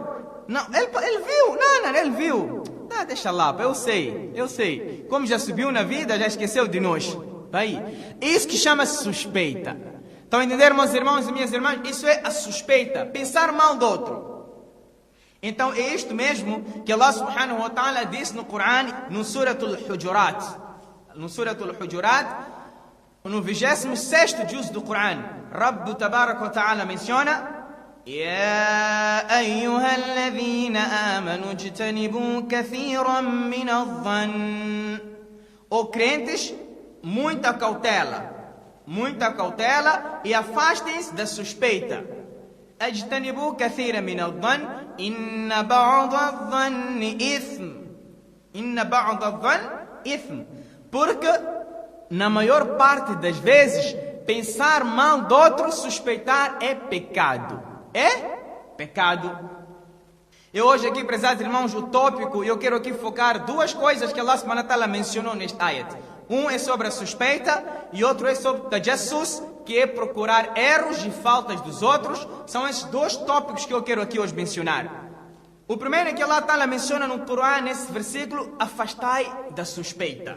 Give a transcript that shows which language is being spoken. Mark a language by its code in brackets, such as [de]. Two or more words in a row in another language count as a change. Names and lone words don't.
[pt] Não, ele viu, não, ele viu. Deixa lá, eu sei. Como já subiu na vida, já esqueceu de nós. Vai. Isso que chama-se suspeita. Estão a entender, meus irmãos e minhas irmãs? Isso é a suspeita, pensar mal do outro. Então é isto mesmo que Allah [ar] سبحانه وتعالى [pt] disse no Coran, no Suratul Hujurat. No Suratul Hujurat, no 26º juz do Coran, [ar] رب تبارك وتعالى menciona: يا أيها الذين آمنوا اجتنبوا كثيرا من الظن. [pt] Ó crentes, muita cautela e afastem-se da suspeita. [ar] اجتنبوا كثيرا من الظن إن بعض الظن إثم. إن بعض الظن إثم. [pt] Porque na maior parte das vezes pensar mal do outro, suspeitar é pecado. É pecado. E hoje aqui, prezados irmãos, o tópico, eu quero aqui focar duas coisas que Allah [ar] سبحانه وتعالى [pt] mencionou neste ayat. Um é sobre a suspeita e outro é sobre tajassus, que é procurar erros e faltas dos outros. São esses dois tópicos que eu quero aqui hoje mencionar. O primeiro é que [ar] الله تعالى [pt] menciona no Corão, nesse versículo, afastai da suspeita.